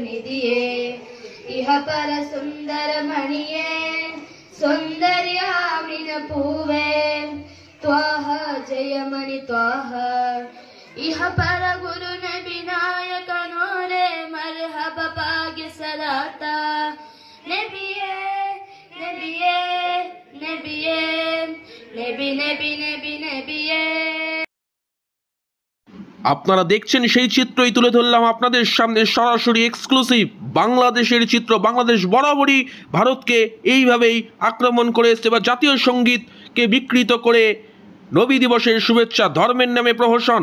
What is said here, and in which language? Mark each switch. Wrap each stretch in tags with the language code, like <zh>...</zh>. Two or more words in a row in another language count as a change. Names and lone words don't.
<ml>നിധിയെ ഇഹപര സുന്ദരമണിയെ സുന്ദര്യാമിന പൂവേ ത്വാഹ ജയമണി ത്വാഹ ഇഹപര ഗുരു നബി നായകനോരെ മർഹബ ഭാഗ്യ സലാത്ത നബിയേ നബിയേ നബിയേ നബി നബി നബി নবিয়ে।</ml> <bn>আপনারা দেখছেন সেই চিত্রই তুলে ধরলাম আপনাদের সামনে, সরাসরি এক্সক্লুসিভ বাংলাদেশের চিত্র। বাংলাদেশ বরাবরই ভারতকে এইভাবেই আক্রমণ করে এসছে বা জাতীয় সঙ্গীতকে বিকৃত করে নবী দিবসের শুভেচ্ছা, ধর্মের নামে প্রহসন।</bn>